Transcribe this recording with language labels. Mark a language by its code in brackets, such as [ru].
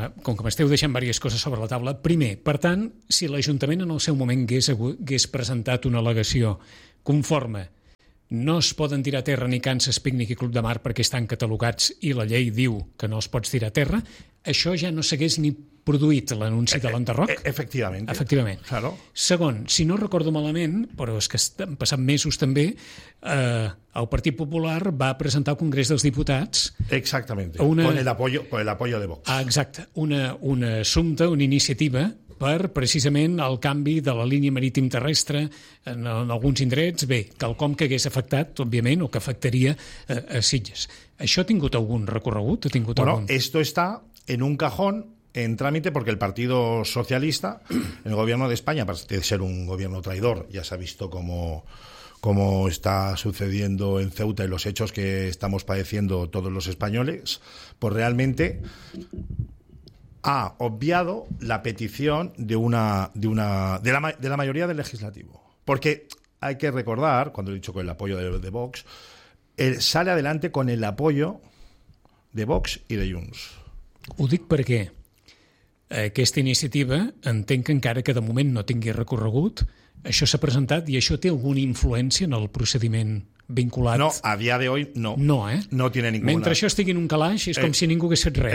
[ca] Com que m'esteu deixant diverses coses sobre la taula, primer, per tant, si l'Ajuntament en el seu moment hagués presentat una al·legació conforme, no es poden tirar a terra ni Kansas Picnic i Club de Mar perquè estan catalogats i la llei diu que no els pots tirar a terra, això ja no s'hagués ni produït l'anunci de l'enderroc? Efectivament. Claro. Segon, si no recordo malament, però és que han passat mesos també, el Partit Popular va presentar al Congrés dels Diputats... [es] Exactamente, con el apoyo de Vox. [ca] Exacte, una iniciativa per precisament el canvi de la línia marítim terrestre en alguns indrets, bé, quelcom que hagués afectat, òbviament, o que afectaria a Sitges. Això ha tingut algun recorregut? [es] Esto está en un cajón en trámite porque el Partido Socialista, el gobierno de España, aparte de ser un gobierno traidor, ya se ha visto cómo está sucediendo en Ceuta y los hechos que estamos padeciendo todos los españoles, pues realmente ha obviado la petición de la mayoría del legislativo. Porque hay que recordar, cuando he dicho con el apoyo de Vox, sale adelante con el apoyo de Vox y de Junts. [ca] Ho dic perquè aquesta iniciativa, entenc que encara que de moment no tingui recorregut, això s'ha presentat i això té alguna influència en el procediment vinculat? No, a dia d'avui no. No, eh? [es] No tiene ninguna. [ca] Mentre això estigui en un calaix, és com si ningú hagués fet res.